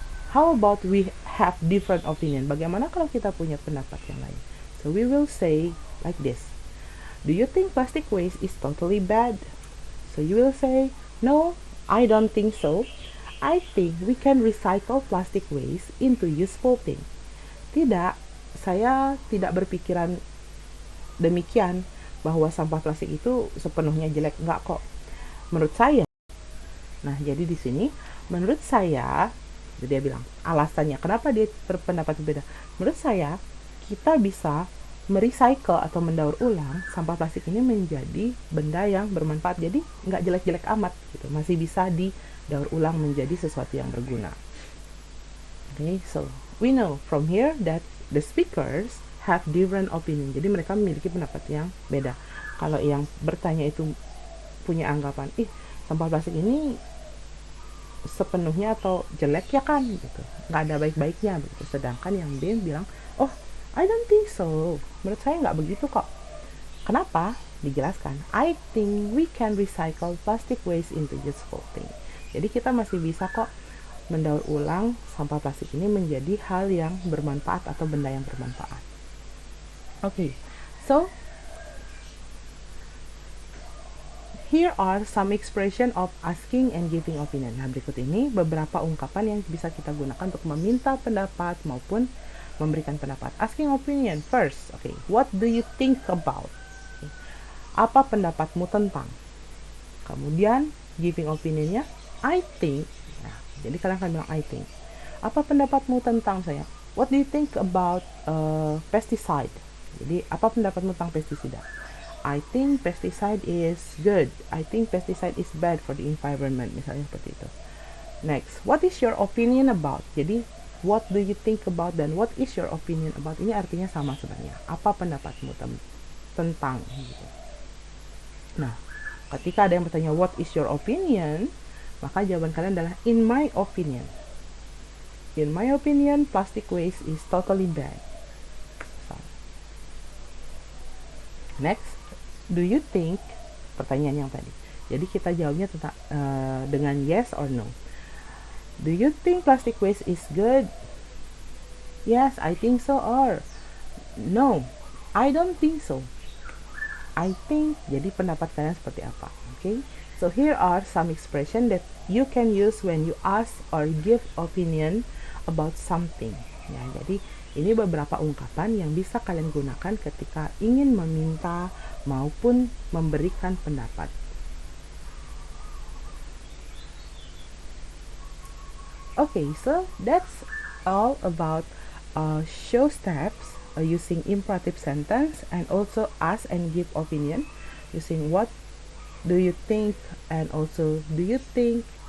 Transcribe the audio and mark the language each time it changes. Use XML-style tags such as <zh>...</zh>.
<en>How about we have different opinion?</en> <id>Bagaimana kalau kita punya pendapat yang lain?</id> <en>So we will say like this. Do you think plastic waste is totally bad? So you will say, no, I don't think so. I think we can recycle plastic waste into useful thing.</en> <id>Tidak, saya tidak berpikiran demikian bahwa sampah plastik itu sepenuhnya jelek. Enggak kok. Menurut saya, Nah, jadi di sini menurut saya, dia bilang alasannya kenapa dia berpendapat berbeda. Menurut saya, kita bisa merecycle atau mendaur ulang sampah plastik ini menjadi benda yang bermanfaat. Jadi nggak jelek-jelek amat gitu, masih bisa didaur ulang menjadi sesuatu yang berguna.</id> <en>Okay, so we know from here that the speakers have different opinion.</en> <id>Jadi mereka memiliki pendapat yang beda. Kalau yang bertanya itu punya anggapan, sampah plastik ini sepenuhnya atau jelek ya kan gitu, nggak ada baik-baiknya begitu. Sedangkan yang B bilang,</id> <en>oh I don't think so,</en> <id>menurut saya nggak begitu kok. Kenapa? Dijelaskan,</id> <en>I think we can recycle plastic waste into useful thing.</en> <id>Jadi kita masih bisa kok mendaur ulang sampah plastik ini menjadi hal yang bermanfaat atau benda yang bermanfaat.</id> <en>Okay, so here are some expression of asking and giving opinion.</en> <id>Nah, berikut ini beberapa ungkapan yang bisa kita gunakan untuk meminta pendapat maupun memberikan pendapat.</id> <en>Asking opinion first. Okay, what do you think about?</en> <id>Okay. Apa pendapatmu tentang? Kemudian giving opinionnya,</id> <en>I think.</en> <id>Nah, jadi kalian akan bilang</id> <en>I think.</en> <id>Apa pendapatmu tentang saya?</id> <en>What do you think about pesticide?</en> <id>Jadi apa pendapatmu tentang pestisida?</id> <en>I think pesticide is good. I think pesticide is bad for the environment.</en> <id>Misalnya seperti itu.</id> <en>Next, what is your opinion about? Jadi, what do you think about dan what is your opinion about?</en> <id>Ini artinya sama sebenarnya. Apa pendapatmu tentang? Gitu. Nah, ketika ada yang bertanya</id> <en>what is your opinion,</en> <id>maka jawaban kalian adalah</id> <en>in my opinion. In my opinion, plastic waste is totally bad. So, next. Do you think,</en> <id>pertanyaan yang tadi. Jadi kita jawabnya dengan</id> <en>yes or no. Do you think plastic waste is good? Yes, I think so, or no, I don't think so. I think,</en> <id>jadi pendapat kalian seperti apa?</id> <en>Okay? So here are some expression that you can use when you ask or give opinion about something.</en> <id>Ya, jadi ini beberapa ungkapan yang bisa kalian gunakan ketika ingin meminta maupun memberikan pendapat.</id> <en>Okay, so that's all about show steps using imperative sentence and also ask and give opinion using what do you think and also do you think.</en>